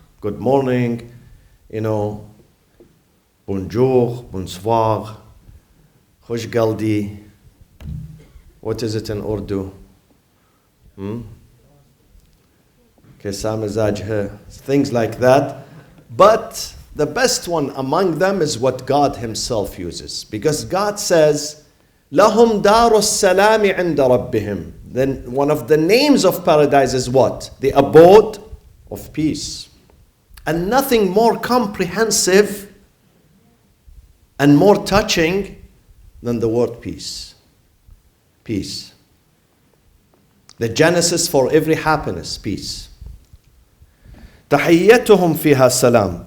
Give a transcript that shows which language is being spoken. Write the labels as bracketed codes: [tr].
[en] Good morning, [fr] bonjour, bonsoir, [en] khush galdi. What is it in Urdu? [ur] Kaisa mizaj hai. [en] Things like that. But the best one among them is what God himself uses. [ar] Because God says, لَهُمْ دَارُ السَّلَامِ عِنْدَ رَبِّهِمْ. [en] Then one of the names of paradise is what? The abode of peace. And nothing more comprehensive and more touching than the word peace. Peace. The genesis for every happiness, peace. [ar] تَحِيَّتُهُمْ فِيهَا salam.